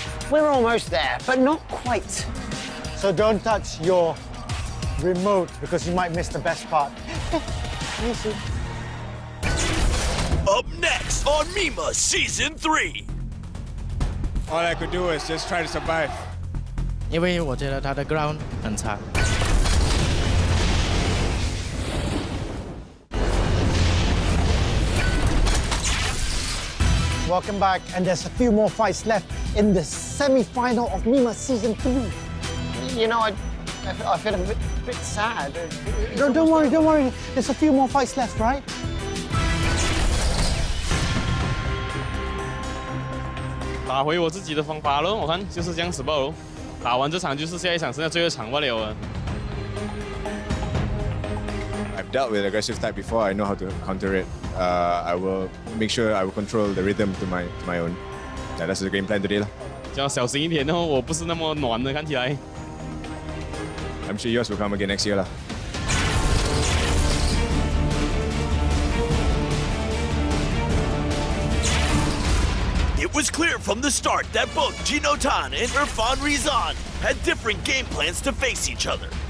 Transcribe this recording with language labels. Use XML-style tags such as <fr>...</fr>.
<en>We're almost there, but not quite. So don't touch your remote because you might miss the best part. Easy. Up next on Mima Season 3. All I could do is just try to survive.</en> <zh>因为我觉得他的 ground 很差。</zh> <en>Welcome back, and there's a few more fights left in the semi-final of Mima Season 3. You know, I feel a bit sad. Don't worry. There's a few more fights left, right?</en> <zh>打回我自己的方法咯，我看就是这样子吧。打完这场就是下一场，剩下最后一场罢了。</zh> <en>I've dealt with aggressive type before. I know how to counter it. I will make sure I will control the rhythm to my own. Yeah, that's the game plan today 啦。</en> <zh>就要小心一点哦，我不是那么暖的，看起来。</zh> <en>I'm sure yours will come again next year 啦。 It was clear from the start that both Gino and Irfan Rizan had different game plans to face each other.</en>